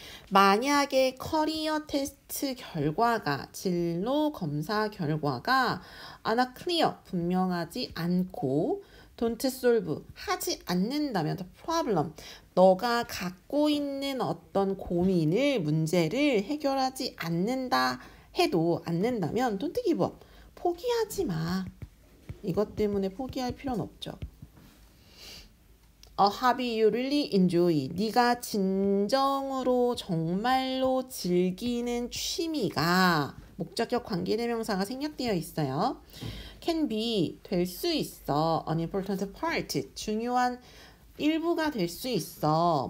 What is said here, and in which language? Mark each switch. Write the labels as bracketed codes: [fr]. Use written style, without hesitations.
[ko] 만약에 커리어 테스트 결과가 진로 검사 결과가 [en] not clear [ko] 분명하지 않고 [en] don't solve [ko] 하지 않는다면 [en] the problem [ko] 너가 갖고 있는 어떤 고민을 문제를 해결하지 않는다 해도 않는다면 [en] don't give up [ko] 포기하지 마. 이것 때문에 포기할 필요는 없죠. [en] A hobby you really enjoy. [ko] 네가 진정으로 정말로 즐기는 취미가 목적격 관계대명사가 생략되어 있어요. [en] Can be [ko] 될 수 있어. [en] An important part [ko] 중요한 일부가 될 수 있어.